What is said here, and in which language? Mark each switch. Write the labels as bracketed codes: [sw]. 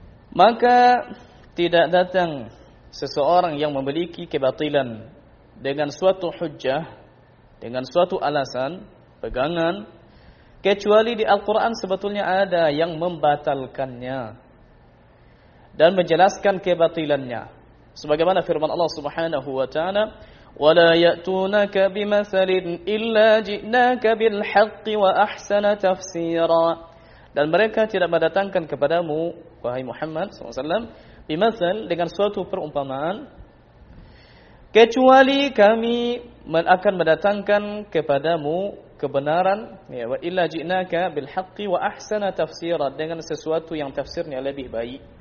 [id] Maka tidak datang seseorang yang memiliki kebatilan dengan suatu hujjah, dengan suatu alasan, pegangan, kecuali di Al-Quran sebetulnya ada yang membatalkannya dan menjelaskan kebatilannya. Sebagaimana firman Allah Subhanahu wa ta'ala, [ar] وَلَا يَأْتُونَكَ بِمَثَلٍ إِلَّا جِئْنَاكَ بِالْحَقِّ وَأَحْسَنَ تَفْسِيرًا. [id] Dan mereka tidak mendatangkan kepadamu, wahai Muhammad SAW, bimathal, dengan suatu perumpamaan, kecuali kami akan mendatangkan kepadamu kebenaran, ya, [ar] wa illa ji'naka bil haqqi wa ahsana tafsira, [id] dengan sesuatu yang tafsirnya lebih baik.